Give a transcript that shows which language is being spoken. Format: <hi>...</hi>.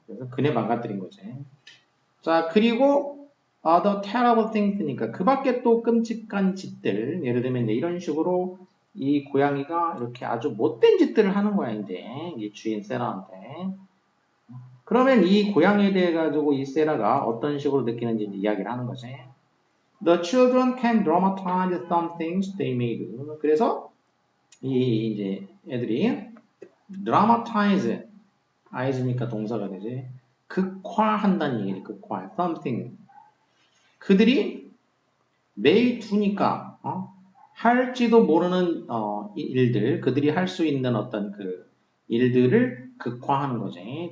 <ko>그래서 그네 망가뜨린 거지. 자 그리고 other terrible things 니까 그 밖에 또 끔찍한 짓들, 예를 들면 이제 이런 식으로 이 고양이가 이렇게 아주 못된 짓들을 하는 거야 이제 이 주인 세라한테. 그러면 이 고양이에 대해 가지고 이 세라가 어떤 식으로 느끼는지 이야기를 하는 거지.</ko> <en>The children can dramatize some things they made.</en> <ko>그래서 이 이제 애들이 dramatize, i니까 동사가 되지. 극화한다는 얘기지. 극화. something. 그들이 매일 두니까 할지도 모르는 일들, 그들이 할 수 있는 어떤 그 일들을 극화하는 거지.</ko>